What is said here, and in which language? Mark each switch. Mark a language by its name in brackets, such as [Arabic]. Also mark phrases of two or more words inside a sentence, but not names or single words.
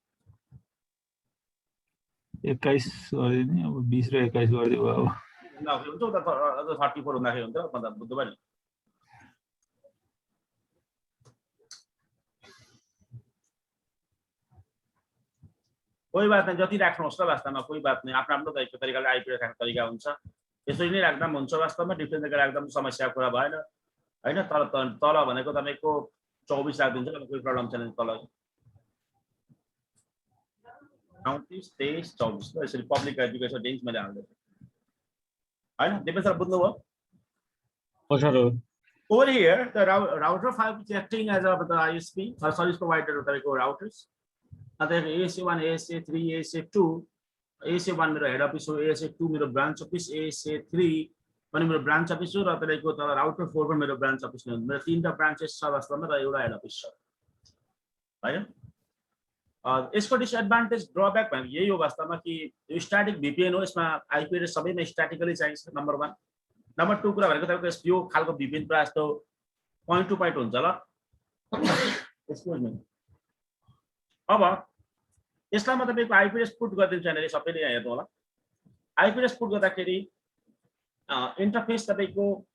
[Nepali] 21 गरिदिने अब 20 र 21 गरिदियो अब हुन्छ त 34 हुँदाखेरि हुन्छ मतलब बुझ्नुभयो नि [Hindi] कोही बात नहीं [Nepali] जति राख्नुहोस् त वास्तवमा कोही [Hindi] बात नहीं [Nepali] आफ्नो आफ्नो तरिकाले आईपी राख्ने तरिका हुन्छ यसरी नै राख्दा पनि हुन्छ वास्तवमा डिफ्रेन्ट तरिकाले राख्दा पनि समस्याको कुरा भएन हैन तल भनेको तपाईको 24 राख्दिन्छ कोही प्रब्लम छैन तल 29 23 24 ल यसरी [English] public IP [Nepali] को यसो रेन्ज मैले हाल्दै हैन दिपेन्द्र सर बुझ्नुभयो हजुर [English] over here the router 5 is acting as a the ISP or service provider [Nepali] तपाईको routers अतः ASA1 ASA3 ASA2 ASA1 मेरो हेड अफिस हो [English] ASA2 मेरो ब्रान्च अफिस ASA3 पनि मेरो ब्रान्च अफिस हो [Nepali] र तपाईको तल राउटर 4 पनि मेरो [English] branch office [Nepali] हो मेरो तीनटा ब्रान्चेस छ वास्तवमा र एउटा [English] head office [Nepali] छ हैन यसको [English] disadvantage drawback [Nepali] भनेको यही हो वास्तवमा कि यो [English] static VPN [Nepali] हो यसमा [English] IP address [Nepali] सबैमा स्ट्याटिकली चाहिन्छ [English] number 1 number 2 [Nepali] कुरा भनेको तपाईको यो खालको VPN प्रायः जस्तो [English] point to point [Nepali] हुन्छ ल [English] excuse me [Nepali] अब यसलाई म तपाईको [English] IP address put [Nepali] गरिदिन्छु यहाँले सबैले यहाँ हेर्नु होला [English] IP address put [Nepali] गर्दाखेरि इन्टरफेस तपाईको